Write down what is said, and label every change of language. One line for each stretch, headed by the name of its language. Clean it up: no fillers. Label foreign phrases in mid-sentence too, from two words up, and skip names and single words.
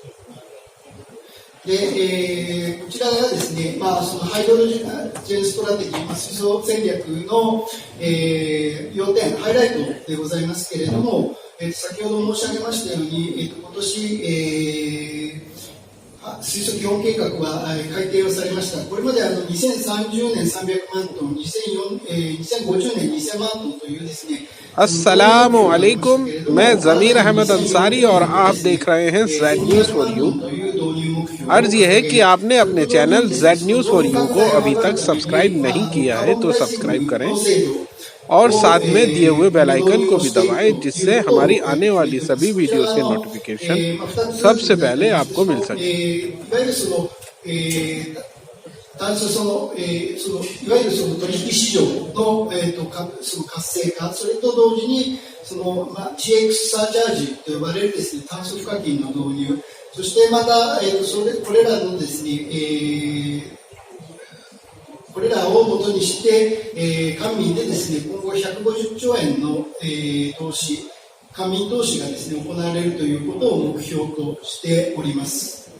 Japanese: で、こちらがですね、そのハイドロジェンストラテジー、水素戦略の、要点、ハイライトでございますけれども、先ほど申し上げましたように、今年、水素基本計画は改定をされました。これまで2030年300万トン、2050年2000万トンというですね、
Arabic: السلام عليكم,
Hindi: मैं ज़मीर अहमद अंसारी और आप देख रहे हैं जेड न्यूज़ फॉर यू। अर्ज ये है कि आपने अपने चैनल जेड न्यूज़ फॉर यू को अभी तक सब्सक्राइब नहीं किया है तो सब्सक्राइब करें और साथ में दिए हुए
English: bell icon
Hindi: को भी दबाएं, जिससे हमारी आने वाली सभी वीडियोस के नोटिफिकेशन सबसे पहले आपको मिल सके।
Japanese: いわゆる取引市場の、その活性化、それと同時にGX サーチャージと呼ばれるですね、炭素賦課金の導入、そしてまた、これらのですね、これらを元にして、官民でですね、今後150兆円の、投資、官民投資がですね、行われるということを目標としております。